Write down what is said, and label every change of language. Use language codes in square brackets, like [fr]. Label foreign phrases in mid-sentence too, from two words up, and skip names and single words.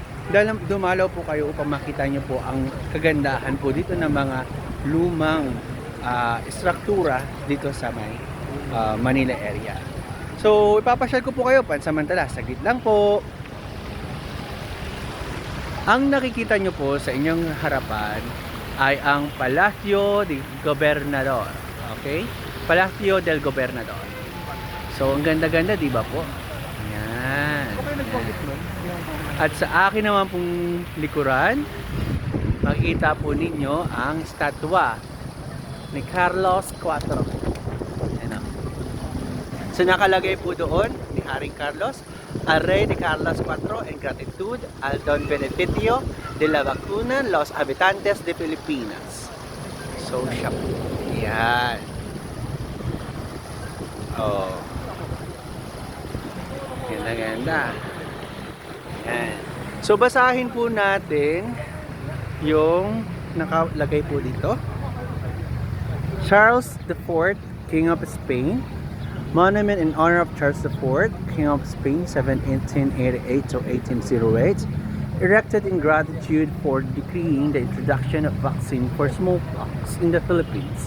[tl] Dumalaw po kayo upang makita nyo po ang kagandahan po dito ng mga lumang istruktura dito sa may Manila area. So ipapasyal ko po kayo pansamantala, saglit lang po. Ang nakikita nyo po sa inyong harapan ay ang Palacio del Gobernador. Okay? Palacio del Gobernador. So, ang ganda-ganda, di ba po? Yan. At sa akin naman pong likuran, makikita po ninyo ang statwa ni Carlos IV. Ayan o. So, nakalagay po doon ni Haring Carlos, [es] al Rey de Carlos IV en gratitud al Don Beneficio de la Vacuna los habitantes de Filipinas. [tl] So, siya po. Yan. Oh. Ganda-ganda. Yan. So, basahin po natin yung nakalagay po dito. [en] Charles IV, King of Spain. Monument in honor of Charles IV, King of Spain, 1788 to 1808, erected in gratitude for decreeing the introduction of vaccine for smallpox in the Philippines.